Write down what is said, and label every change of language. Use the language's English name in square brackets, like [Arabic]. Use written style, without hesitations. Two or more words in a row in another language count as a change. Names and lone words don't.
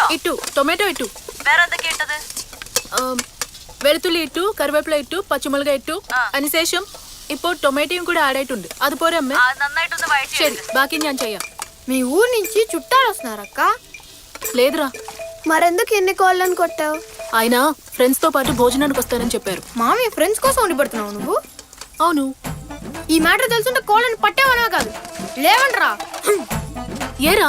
[Malayalam] ಟೊಮೆಟೊ ಇಟ್ಟು വേറെ എന്തൊക്കെ ഇട്ടത്? വെളുത്തുള്ളി ഇട്ടു, കറിവേപ്പില ഇട്ടു, പച്ചമുളക് ഇട്ടു. അതിനുശേഷം ഇപ്പോൾ ടൊമാറ്റോയും കൂടെ ആഡ് ആയിട്ടുണ്ട്. അതുപോലെ അമ്മ നന്നായിട്ടൊന്ന് വഴറ്റി ശരി, ബാക്കി ഞാൻ ചെയ്യാം. [Telugu] మీ ఊరు నుంచి చుట్టాలు వస్తున్నారక్క? లేదురా. మరెందుకు ఎన్ని కోళ్ళని కొట్టావు? ఆయన ఫ్రెండ్స్ తో పాటు భోజనానికి వస్తానని చెప్పారు. మామి ఫ్రెండ్స్ కోసం వండి పెడుతున్నావు నువ్వు? అవును. ఈ మ్యాటర్ తెలుసుంటే కోళ్ళని పట్టేవనవే కాదు, లేవండ్రా. ఏరా?